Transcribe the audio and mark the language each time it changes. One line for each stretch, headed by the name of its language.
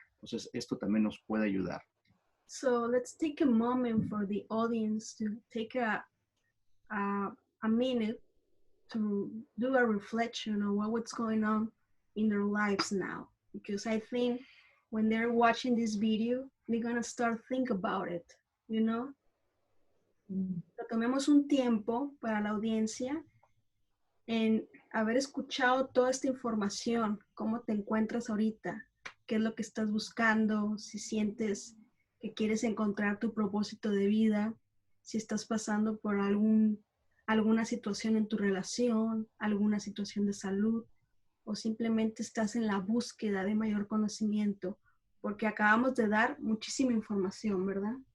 Spanish: Entonces, esto también nos puede ayudar.
English: So let's take a moment for the audience to take a minute to do a reflection on what's going on in their lives now. Because I think when they're watching this video, they're going to start think about it, you know?
Spanish: Tomemos un tiempo para la audiencia en haber escuchado toda esta información, cómo te encuentras ahorita, qué es lo que estás buscando, si sientes que quieres encontrar tu propósito de vida, si estás pasando por alguna situación en tu relación, alguna situación de salud, o simplemente estás en la búsqueda de mayor conocimiento, porque acabamos de dar muchísima información, ¿verdad?